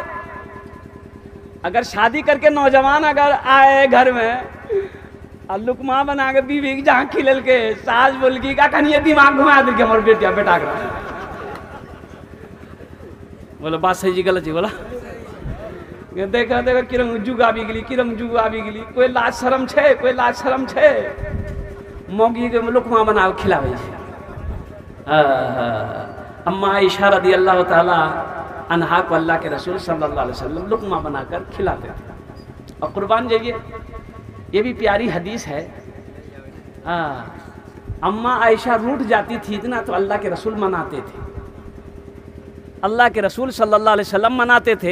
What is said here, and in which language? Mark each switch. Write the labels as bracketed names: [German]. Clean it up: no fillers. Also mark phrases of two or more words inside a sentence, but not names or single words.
[Hindi] अगर शादी करके नौजवान अगर आए घर में और लुकमा बना के बीवी की जहाँ खिलल के, सास बोल की का कहीं दिमाग घुमा दे हमारे बेटा का, बोलो बात सही जी गलत जी बोला, [Angika] देखा देखा किरम जुग आबी गेली, किरम जुग आबी गेली, कोई लाज शरम छे, कोई लाज शरम छे, मौगी के लुकमा बना के खिलावे छे। [Hindi] अम्मा आयशा [Arabic] رضي الله تعالى عنها [Hindi] को अल्लाह के रसूल [Arabic] صلى الله عليه وسلم [Hindi] लुकमा बनाकर खिलाते थे। और कुर्बान जाइए, ये भी प्यारी हदीस है। अम्मा आयशा रूठ जाती थी इतना तो अल्लाह के रसूल मनाते थे, अल्लाह के रसूल [Arabic] صلى الله عليه وسلم [Hindi] मनाते थे।